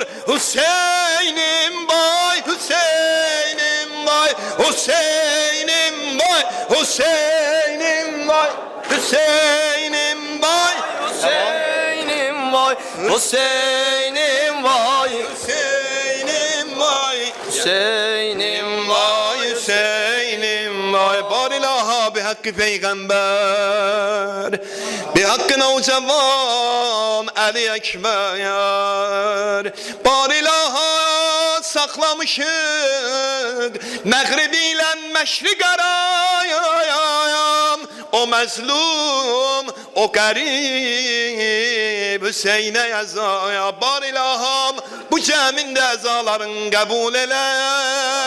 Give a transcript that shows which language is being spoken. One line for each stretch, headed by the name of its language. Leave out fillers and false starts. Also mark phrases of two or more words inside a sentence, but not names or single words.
Turkish: Hüseyin'im vay, Hüseyin'im vay, Hüseyin'im vay, Hüseyin'im vay, Hüseyin'im vay, Hüseyin'im vay, Hüseyin'im vay, Hüseyin'im vay, Hüseyin'im vay. vay Hüseyin'im vay.
Azerbaijani: Bar ilaha bi hakkı peygamber, bi hakkına o cevan Ali Ekber. Bar ilaha saklamışık Məğribi ilə məşriq arayam. O məzlum, o qərib verib Hüseynə əzaya. Bar ilaham bu cəmin də əzaların qəbul elən.